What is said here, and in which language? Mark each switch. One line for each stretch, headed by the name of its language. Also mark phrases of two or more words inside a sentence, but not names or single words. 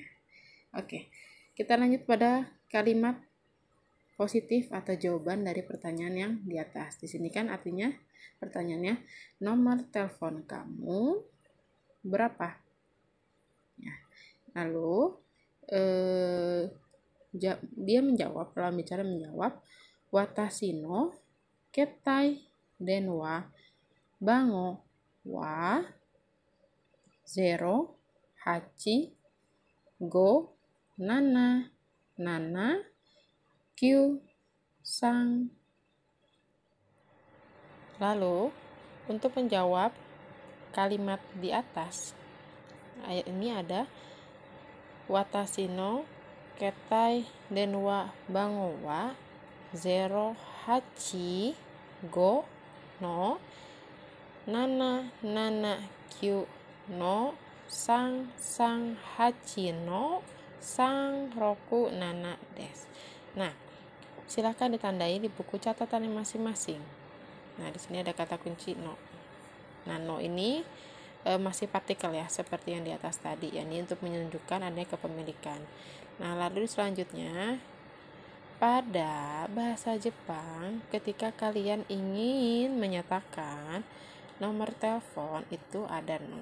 Indonesian: Oke, kita lanjut pada kalimat positif atau jawaban dari pertanyaan yang di atas. Di sini kan artinya pertanyaannya, nomor telepon kamu berapa? Ya. Lalu dia menjawab, dalam bicara menjawab,
Japanese: 私の携帯電話番号は
Indonesian: 08577 Lalu untuk menjawab kalimat di atas, ayat ini ada
Japanese: 私の携帯電話番号は 085の779の338の367です.
Indonesian: Nah, silakan ditandai di buku catatan masing-masing. Nah, di sini ada kata kunci no. Nah, no ini masih partikel ya, seperti yang di atas tadi. Ini untuk menunjukkan adanya kepemilikan. Nah, lalu selanjutnya pada bahasa Jepang, ketika kalian ingin menyatakan nomor telepon itu ada no.